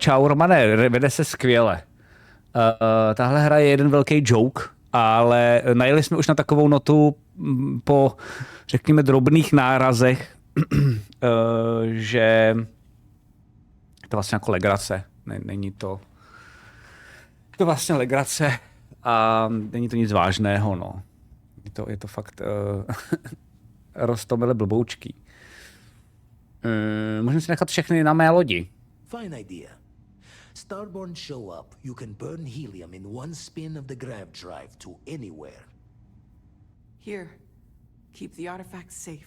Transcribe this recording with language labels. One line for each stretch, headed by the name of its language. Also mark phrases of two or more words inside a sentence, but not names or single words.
Czech: Hele, čau Romane, vede se skvěle. Tahle hra je jeden velký joke, ale najeli jsme už na takovou notu po, řekněme, drobných nárazech, že je to vlastně jako legrace. Není to... Je to vlastně legrace a není to nic vážného, no. Je to fakt roztomile blboučký. Můžeme si nechat všechny na mé lodi.
English: Fine idea. Starborn show up, you can burn helium in one spin of the grav drive to anywhere. Here, keep the artifacts safe.